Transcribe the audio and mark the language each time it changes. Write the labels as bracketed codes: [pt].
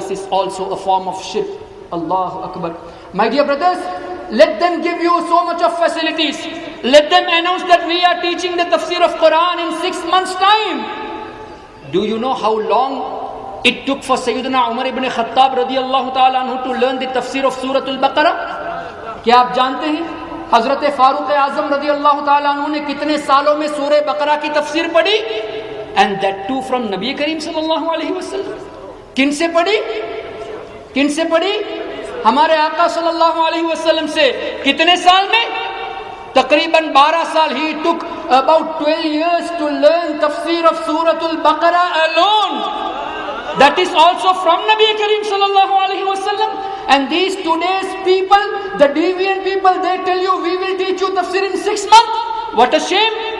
[en] This is also a form of shirk. Allahu Akbar. My dear brothers, let them give you so much of facilities. Let them announce that we are teaching the tafsir of Quran in 6 months' time. Do you know how long it took for Sayyidina Umar ibn Khattab radiyallahu ta'ala anhu to learn the tafsir of Surah Al-Baqarah? [ur] کیا آپ جانتے ہیں حضرت فاروق اعظم رضی اللہ تعالیٰ عنہ نے کتنے سالوں میں سورہ بقرہ کی تفسیر پڑھی؟ [en] And that too from [ur] نبی کریم صلی اللہ علیہ وسلم. کن سے پڑھی؟ کن سے پڑھی؟ ہمارے آقا صلی اللہ علیہ وسلم سے. کتنے سال میں؟ تقریباً 12 سال. [en] He took about 12 years to learn tafsir of Surah Al-Baqarah alone. That is also from Nabi Kareem sallallahu alaihi wasallam. And these today's people, the deviant people, they tell you we will teach you tafsir in 6 months. What a shame.